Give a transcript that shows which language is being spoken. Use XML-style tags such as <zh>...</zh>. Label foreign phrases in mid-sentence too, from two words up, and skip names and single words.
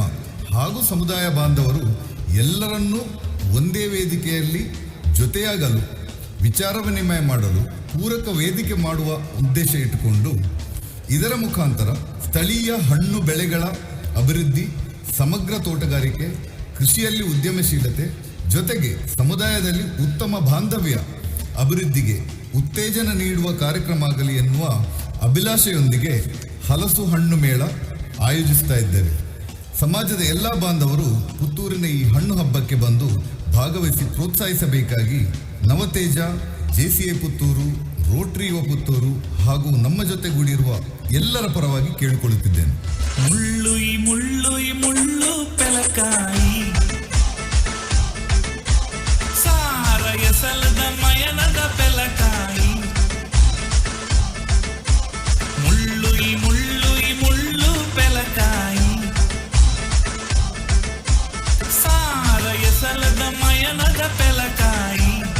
<kn>ಹಾಗೂ ಸಮುದಾಯ ಬಾಂಧವರು ಎಲ್ಲರನ್ನೂ ಒಂದೇ ವೇದಿಕೆಯಲ್ಲಿ ಜೊತೆಯಾಗಲು, ವಿಚಾರ ವಿನಿಮಯ ಮಾಡಲು ಪೂರಕ ವೇದಿಕೆ ಮಾಡುವ ಉದ್ದೇಶ ಇಟ್ಟುಕೊಂಡು ಇದರ ಮುಖಾಂತರ ಸ್ಥಳೀಯ ಹಣ್ಣು ಬೆಳೆಗಳ ಅಭಿವೃದ್ಧಿ, ಸಮಗ್ರ ತೋಟಗಾರಿಕೆ, ಕೃಷಿಯಲ್ಲಿ ಉದ್ಯಮಶೀಲತೆ ಜೊತೆಗೆ ಸಮುದಾಯದಲ್ಲಿ ಉತ್ತಮ ಬಾಂಧವ್ಯ ಅಭಿವೃದ್ಧಿಗೆ ಉತ್ತೇಜನ ನೀಡುವ ಕಾರ್ಯಕ್ರಮ ಆಗಲಿ ಎನ್ನುವ ಅಭಿಲಾಷೆಯೊಂದಿಗೆ ಹಲಸು ಹಣ್ಣು ಮೇಳ ಆಯೋಜಿಸ್ತಾ ಇದ್ದೇವೆ. ಸಮಾಜದ ಎಲ್ಲ ಬಾಂಧವರು ಪುತ್ತೂರಿನ ಈ ಹಣ್ಣು ಹಬ್ಬಕ್ಕೆ ಬಂದು ಭಾಗವಹಿಸಿ ಪ್ರೋತ್ಸಾಹಿಸಬೇಕಾಗಿ ನವತೇಜ, JCI ಪುತ್ತೂರು, ರೋಟರಿ ಯುವ ಪುತ್ತೂರು ಹಾಗೂ ನಮ್ಮ ಜೊತೆಗೂಡಿರುವ ಎಲ್ಲರ ಪರವಾಗಿ ಕೇಳಿಕೊಳ್ಳುತ್ತಿದ್ದೇನೆ.</kn> <tcy>ಮುಳ್ಳುಯ್ ಮುಳ್ಳುಯ್ ಮುಳ್ಳು ಪೆಲಕಾಯಿ, ಸಾರ ಎಸಲದ ಮಯನದ ಪೆಲಕಾಯಿ. ಮುಳ್ಳುಯ್ ಮುಳ್ಳುಯ್ ಮುಳ್ಳು ಪೆಲಕಾಯಿ, ಸಾರ ಎಸಲದ ಮಯನದ ಪೆಲಕಾಯಿ.</tcy>